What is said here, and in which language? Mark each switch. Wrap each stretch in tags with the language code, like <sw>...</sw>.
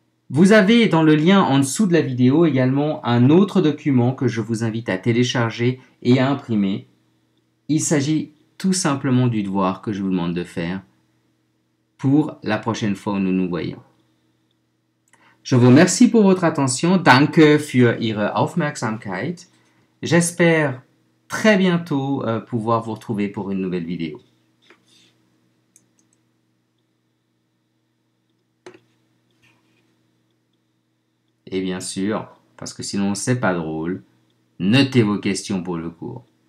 <fr>Vous avez dans le lien en dessous de la vidéo également un autre document que je vous invite à télécharger et à imprimer. Il s'agit tout simplement du devoir que je vous demande de faire pour la prochaine fois où nous nous voyons. Je vous remercie pour votre attention.</fr> <de>Danke für Ihre Aufmerksamkeit.</de> <fr>J'espère très bientôt pouvoir vous retrouver pour une nouvelle vidéo. Et bien sûr, parce que sinon c'est pas drôle, notez vos questions pour le cours.</fr>